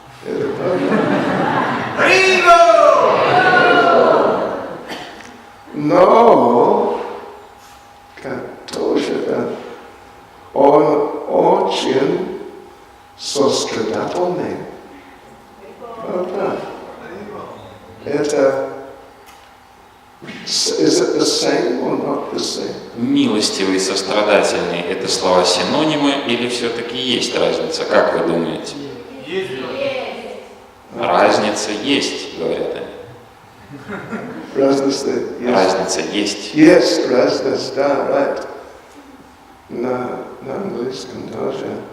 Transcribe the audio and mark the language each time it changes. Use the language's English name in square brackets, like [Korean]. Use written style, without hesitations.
[Russian] Это правда. Но, как тоже, да, он очень сострадательный. Правда? [English] Это is it the same or not the same? [Russian] Милостивый, сострадательный – это слова синонимы или все-таки есть разница? Как вы думаете? Есть. Разница есть, говорят они. Разница есть. Разница есть. Есть разница, да, right. На английском тоже.